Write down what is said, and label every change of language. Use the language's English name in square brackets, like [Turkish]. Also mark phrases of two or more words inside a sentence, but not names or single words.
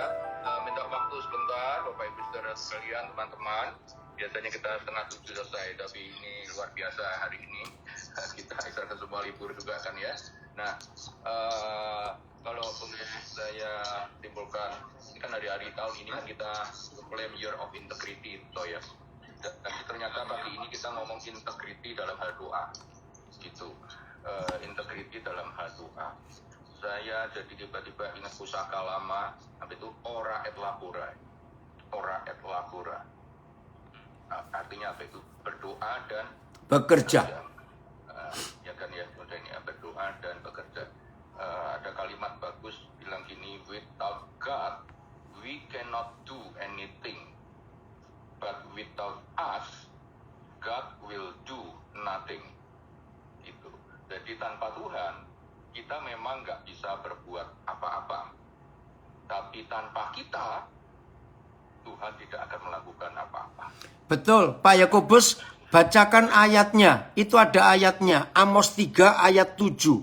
[Indonesian] Minta waktu sebentar, Bapak Ibu Saudara sekalian, teman-teman. Biasanya kita 6:30 selesai, tapi ini luar biasa hari ini. Kita akan semua libur juga kan ya. Nah, kalau kemudian saya simpulkan, ini kan hari-hari tahun ini kan kita claim [English] year of integrity, [Indonesian] so ya. Dan ternyata pagi ini kita ngomong integrity dalam hal doa, gitu. Integrity dalam hal doa. Saya jadi tiba-tiba ingat pusaka lama, apa itu [Latin] ora et labora, ora et labora. [Indonesian] Artinya apa itu? Berdoa dan Bekerja. Ya kan ya, ini berdoa dan bekerja. Ada kalimat bagus bilang gini, [English] without God we cannot do anything, but without us God will do nothing. [Indonesian] Itu. Jadi tanpa Tuhan kita memang nggak bisa berbuat apa-apa. Tapi tanpa kita Tuhan tidak akan melakukan apa-apa. Betul, Pak Yakobus, bacakan ayatnya. Itu ada ayatnya, Amos 3 ayat 7.